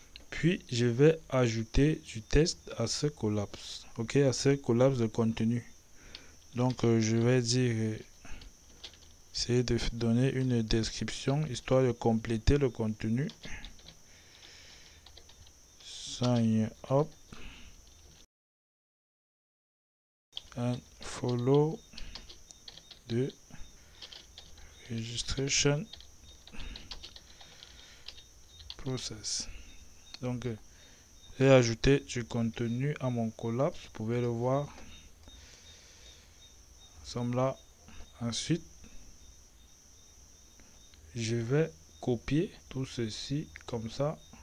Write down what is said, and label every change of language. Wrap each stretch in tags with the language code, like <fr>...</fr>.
<fr>Puis je vais ajouter du test à ce collapse. Ok, à ce collapse de contenu. Donc je vais dire essayer de donner une description histoire de compléter le contenu.</fr> <en>Sign up and follow the registration process.</en> <fr>Donc j'ai ajouté du contenu à mon collapse, vous pouvez le voir. Nous sommes là. Ensuite, je vais copier tout ceci comme ça.</fr>